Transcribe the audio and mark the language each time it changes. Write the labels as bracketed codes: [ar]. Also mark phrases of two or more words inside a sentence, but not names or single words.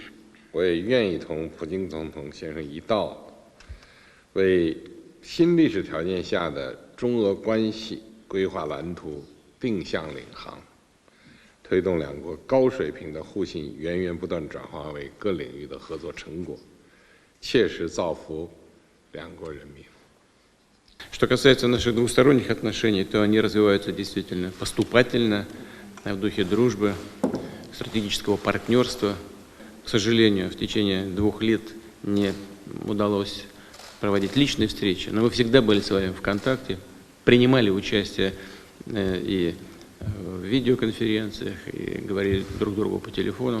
[zh] 我也愿意同普京总统先生一道，为新历史条件下的中俄关系规划蓝图，定向领航，推动两国高水平的互信源源不断转化为各领域的合作成果，切实造福两国人民。 [ru] Что касается наших двусторонних отношений, то они развиваются действительно поступательно, в духе дружбы, стратегического партнерства. К сожалению, в течение 2 лет не удалось проводить личные встречи, но мы всегда были с вами в контакте, принимали участие и в видеоконференциях, и говорили друг другу по телефону.